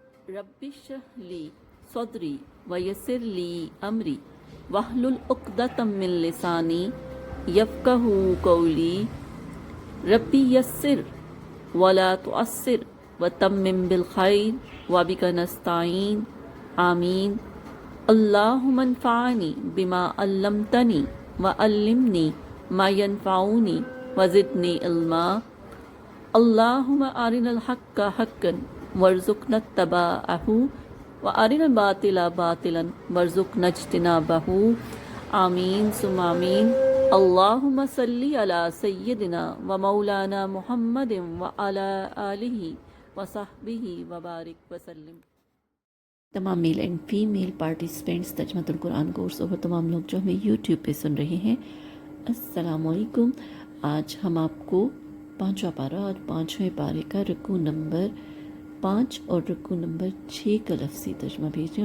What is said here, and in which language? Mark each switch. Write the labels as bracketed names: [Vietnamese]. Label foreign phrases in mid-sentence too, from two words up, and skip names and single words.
[Arabic] رب اشرح لي صدري ويسر لي أمري واحلل عقدة من لساني يفقهوا قولي رب يسر ولا تعسر وتمم بالخير وبك نستعين آمين. اللهم انفعني بما علمتني وعلمني ما ينفعني وزدني علما. اللهم أرنا الحق حقا وارزقنا اتباعه وأرنا الباطل باطلا وارزقنا اجتنابه. آمين ثم آمين. اللهم صل على سيدنا ومولانا محمد وعلى آله وصحبه وبارك وسلم. [Urdu] تمام [English] male and female participants [Urdu] ترجمۃ القرآن کورس اور تمام لوگ جو ہمیں یوٹیوب پہ سن رہے ہیں, [Arabic] السلام عليكم. [Urdu] آج ہم آپ کو پانچواں پارہ اور پانچویں پارے کا رکوع نمبر 5 اور رکوع نمبر 6 کا لفظی ترجمہ بھیج رہے ہیں.